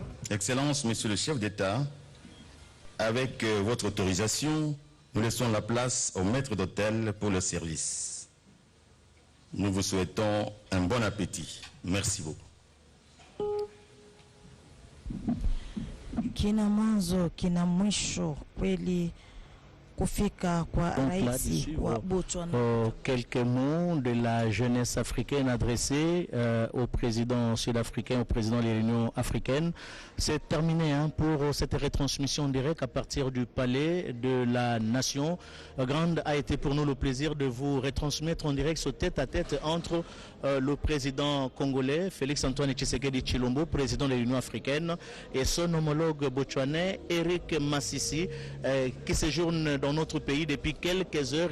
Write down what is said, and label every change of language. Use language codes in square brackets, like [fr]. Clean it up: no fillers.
[fr] Excellence, Monsieur le chef d'État, avec votre autorisation, nous laissons la place au maître d'hôtel pour le service. Nous vous souhaitons un bon appétit. Merci beaucoup. [sw] Kina mwanzo kina mwisho kweli kufika kwa rais wa Botswana. [fr] Quelques mots de la jeunesse africaine adressés au président sud-africain, au président de l'Union africaine. C'est terminé pour cette retransmission directe à partir du palais de la nation. Grande a été pour nous le plaisir de vous retransmettre en direct ce tête-à-tête entre le président congolais Félix Antoine Tshisekedi Tshilombo, président de l'Union africaine, et son homologue botswanais Eric Masisi, qui séjourne dans notre pays depuis quelques heures.